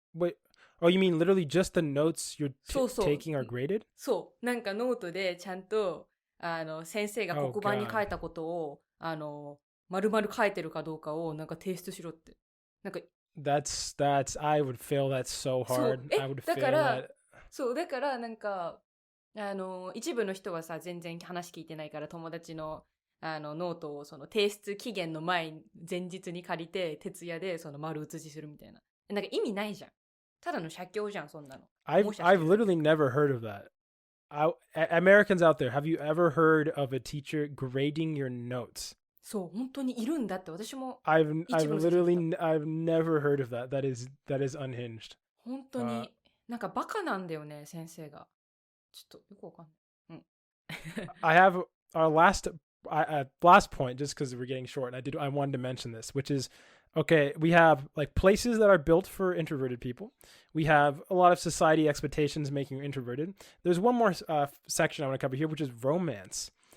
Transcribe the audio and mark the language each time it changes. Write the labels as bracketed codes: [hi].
[en] Wait, oh, you mean literally just the notes you're taking are graded? [ja] そう。なんかノートでちゃんと先生が黒板に書いたことを丸々書いてるかどうかをなんか提出しろって。なんか [en] That's I would fail that so hard. I would fail that. [ja] そうだからなんか一部の人はさ、全然話聞いてないから友達のノートをその提出期限の前日に借りて徹夜でその丸写しするみたいな。なんか意味ないじゃん。ただの写経じゃん、そんなの。 [en] I've literally never heard of that. Americans out there, have you ever heard of a teacher grading your notes? [ja] そう、本当にいるんだって。私も [en] I've never heard of that. That is unhinged. [ja] 本当になんかバカなんだよね、先生が。ちょっとよくわかんない。 [en] I have our last point, just because we're getting short, and I wanted to mention this, which is Okay, we have like places that are built for introverted people. We have a lot of society expectations making you introverted. There's one more section I want to cover here, which is romance.